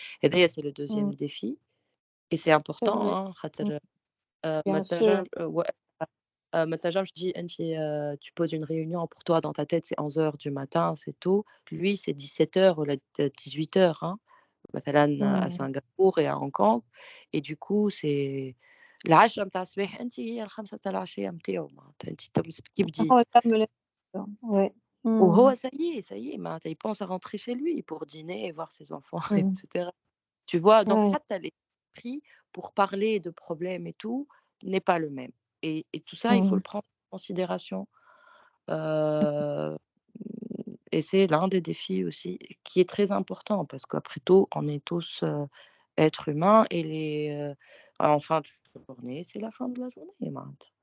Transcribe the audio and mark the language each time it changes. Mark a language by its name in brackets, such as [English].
[French] Et d'ailleurs, c'est le Mmh. deuxième défi et c'est C'est important vrai. hein, Mmh. [Arabic] خاطر ما [French] Bien sûr. [Arabic] تنجمش [French] ouais, [Arabic] ما تنجمش تجي أنتِ [French] tu poses une réunion pour toi dans ta tête, c'est 11 heures du matin, c'est tôt. Lui, c'est 17 heures [Arabic] والّا [French] 18 heures hein, [Arabic] مثلًا [French] à إمم. Singapour et à Hong Kong et du coup, c'est [Arabic] العشرة متاع الصباح أنتِ هي ال5 متاع العشية متاعه معناتها أنتِ كيف هو بديت. يكمّل [French] ouais. [Arabic] وهو إمم. [French] ça y est [Arabic] معناتها [French] il pense à rentrer chez lui pour dîner et voir ses enfants et إمم. cetera. Tu vois? Donc Ouais. [Arabic] حتى [French] l'esprit pour parler de problèmes et tout n'est pas le même et tout ça, il faut le prendre en considération, heu, et c'est l'un des défis aussi qui est très important parce qu'après tout, on est tous, êtres humains et en fin de journée, c'est la fin de la journée [Arabic] معناتها.